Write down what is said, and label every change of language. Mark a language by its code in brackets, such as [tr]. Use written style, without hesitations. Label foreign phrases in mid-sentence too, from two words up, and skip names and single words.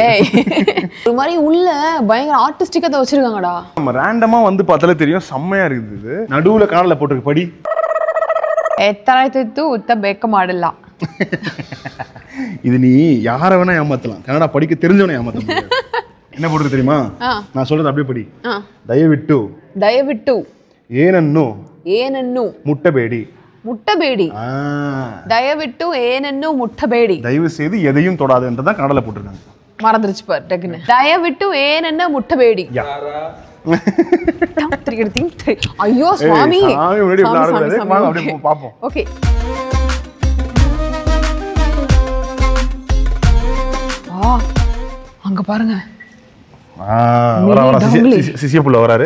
[ta] ஒரு மாதிரி உள்ள பயங்கர ஆர்டிஸ்டிக்கா தான் வச்சிருக்காங்கடா. நம்ம ரேண்டமா வந்து பார்த்தாலே தெரியும். செம்மையா இருக்குது. நடுவுல காணல போட்டுருக்கு படி. எத்தனை உத்த பேக்க மாடலாம். இது நீ யாரை வேணா ஏமாத்தலாம். கன்னடா படிக்க தெரிஞ்சவனை ஏமாத்த முடியாது. என்ன போட்டுருக்கு தெரியுமா? நான் சொல்றது அப்படியே படி. [kn] ದಯವಿಟ್ಟು ಏನನ್ನು ಮುಟ್ಟಬೇಡಿ ದಯವಿಟ್ಟು ಏನನ್ನು ಮುಟ್ಟಬೇಡಿ. [ta] தயவு செய்து எதையும் தொடாதுன்றதான் கன்னடல போட்டுருக்காங்க. மறந்துருச்சு பாரு டக்குன்னு. [kn] ದಯವಿಟ್ಟು ಏನನ್ನ ಮುಟ್ಟಬೇಡಿ. [ta] ஐயோ சுவாமி பாப்போம். ஓகே அங்க பாருங்க சிசிய புள்ள வராரு.